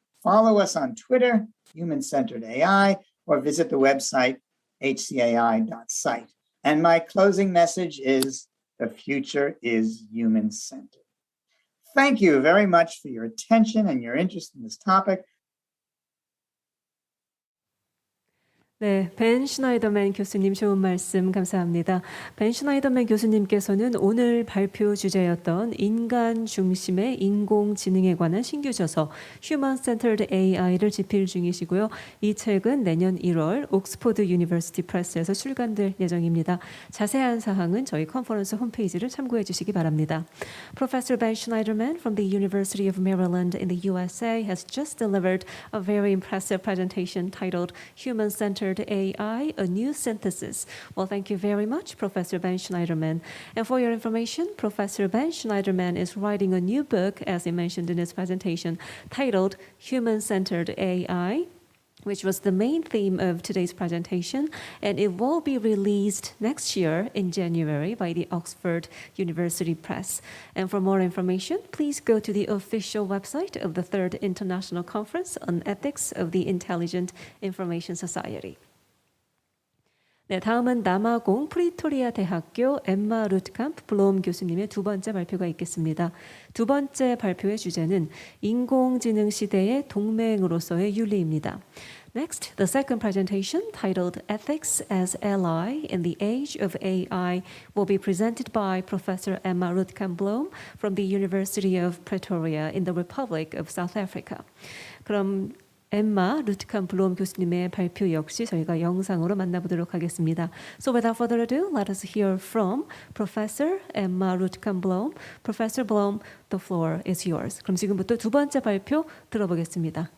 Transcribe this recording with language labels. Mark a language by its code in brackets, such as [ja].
[en] Follow us on Twitter, Human-Centered AI, or visit the website hcai.site. And my closing message is, the future is human-centered. Thank you very much for your attention and your interest in this topic. [ko] 네, 벤 슈나이더맨 교수님 좋은 말씀 감사합니다. 벤 슈나이더맨 교수님께서는 오늘 발표 주제였던 인간 중심의 인공지능에 관한 신규 저서 Human-Centered AI를 집필 중이시고요. 이 책은 내년 1월 옥스퍼드 유니버시티 프레스에서 출간될 예정입니다. 자세한 사항은 저희 컨퍼런스 홈페이지를 참고해 주시기 바랍니다. [en] Professor Ben Schneiderman from the University of Maryland in the USA has just delivered a very impressive presentation titled Human-Centered Human-Centered AI, A New Synthesis. Well, thank you very much, Professor Ben Schneiderman. And for your information, Professor Ben Schneiderman is writing a new book, as he mentioned in his presentation, titled Human-Centered AI, which was the main theme of today's presentation, and it will be released next year in January by the Oxford University Press. And for more information, please go to the official website of the Third International Conference on Ethics of the Intelligent Information Society. [ko] 네, 다음은 남아공 프리토리아 대학교 엠마 루트캄프 블롬 교수님의 두 번째 발표가 있겠습니다. 두 번째 발표의 주제는 인공지능 시대의 동맹으로서의 윤리입니다. [en] Next, the second presentation, titled Ethics as Ally in the Age of AI, will be presented by Professor Emma Rootkamp-Bloom from the University of Pretoria in the Republic of South Africa. [ko] 그럼 엠마 루트캄-블롬 교수님의 발표 역시 저희가 영상으로 만나보도록 하겠습니다. [en] So without further ado, let us hear from Professor Emma Rootkamp-Bloom. Professor Bloom, the floor is yours. [ko] 그럼 지금부터 두 번째 발표 들어보겠습니다.